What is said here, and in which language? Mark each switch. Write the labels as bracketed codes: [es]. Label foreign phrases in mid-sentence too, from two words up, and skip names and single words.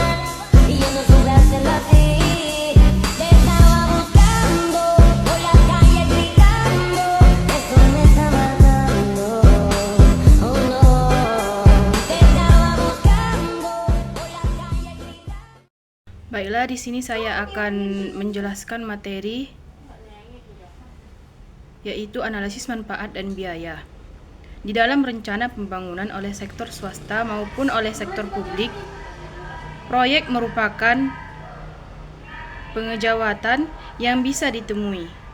[es] Y yo no supe hacerlo así. Te estaba buscando por la calle gritando. Eso me está matando. Oh no. Te estaba buscando por la calle gritando. [id] Baiklah, di sini saya akan menjelaskan materi yaitu analisis manfaat dan biaya. Di dalam rencana pembangunan oleh sektor swasta maupun oleh sektor publik, proyek merupakan pengejawatan yang bisa ditemui.